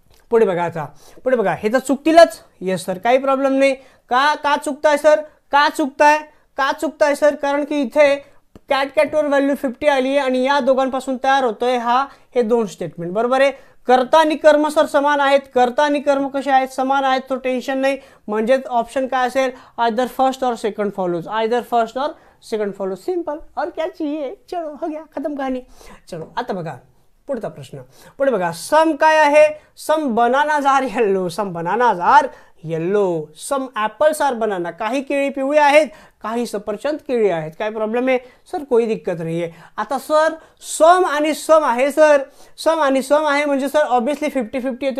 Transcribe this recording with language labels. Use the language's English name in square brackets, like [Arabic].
[Marathi] पुढे बघा, आता पुढे बघा, हे तर चुकतीलच, यस सर काही प्रॉब्लेम नाही. का चुकताय सर, का चुकताय सर, कारण की इथे कॅट कॅटवर व्हॅल्यू 50 आली आहे आणि या दोघांपासून तयार होतोय हे दोन स्टेटमेंट, बरोबर आहे. कर्ता आणि कर्म सर समान आहेत, कर्ता आणि कर्म कसे आहेत समान आहेत, तो टेन्शन नाही. म्हणजेच ऑप्शन काय असेल आयदर फर्स्ट और सेकंड फॉलोज, आयदर फर्स्ट और सेकंड फॉलोज, [Hindi] सिंपल और क्या चाहिए. चलो हो गया, खत्म कहानी. [Marathi] चलो आता बघा पुढचा प्रश्न. पुढे बघा सम काय आहे, सम बनानाज आर येल्लो, सम बनानाज आर येल्लो, सम ॲपल्स आर बनाना. काही केळी पिवळी आहेत, काही सफरचंद केळी आहेत. काय प्रॉब्लेम आहे सर, [Hindi] कोई दिक्कत [Marathi] नाही आहे. आता सर सम आणि सम आहे सर, सम आणि सम आहे म्हणजे सर ऑब्विसली 50-50 येते.